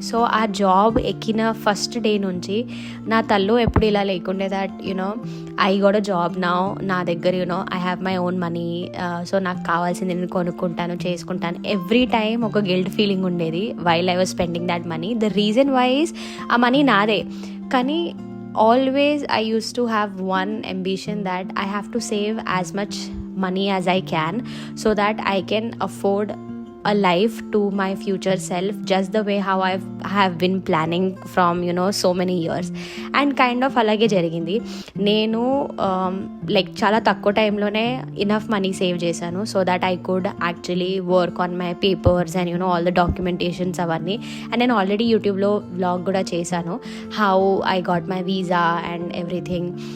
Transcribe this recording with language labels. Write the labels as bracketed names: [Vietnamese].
[Telugu] So ఆ job ఎక్కిన first day నుంచి నా తల్లో ఎప్పుడు ఇలా లేకుండే [English] that I got a job now, [Telugu] నా దగ్గర [English] I have my own money, [Telugu] so నాకు కావాల్సింది నేను కొనుక్కుంటాను, చేసుకుంటాను. [English] Every time ఒక guilt feeling ఉండేది while I was spending that money. The reason wise [Telugu] ఆ మనీ నాదే, కానీ [English] always I used to have one ambition that I have to save as much money as I can so that I can afford a life to my future self, just the way how I have been planning from so many years. And kind of [Telugu] అలాగే జరిగింది. నేను చాలా తక్కువ టైంలోనే enough money save చేశాను [English] so that I could actually work on my papers and all the documentations [Telugu] అవన్నీ. [English] and [Telugu] నేను already యూట్యూబ్లో వ్లాగ్ కూడా చేశాను, [English] How I got my visa and everything.